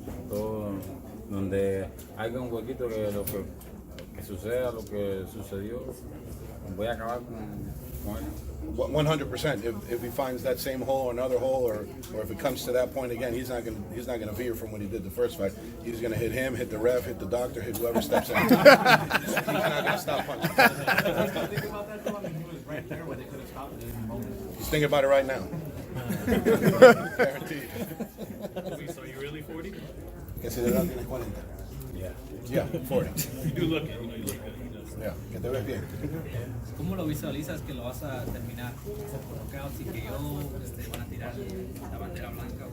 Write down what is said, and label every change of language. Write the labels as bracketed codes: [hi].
[es] Todo donde haya un huequito que suceda lo que sucedió, voy a acabar con él. 100%. [en] If he finds that same hole or another hole, or if it comes to that point again, he's not gonna veer from what he did the first fight. He's gonna hit him, hit the ref, hit the doctor, hit whoever steps in. He's not gonna stop punching. Think about that though. I mean, he was right there where they could have stopped it at any moment. He's thinking about it right now. Guaranteed. So you really 40? [es] Que si de verdad tienes 40. [en] Yeah, 40. You do look it. You look good. [es] Yeah, que te ves bien. ¿Cómo lo visualizas que lo vas a terminar? ¿Por knockouts y que van a tirar la bandera blanca?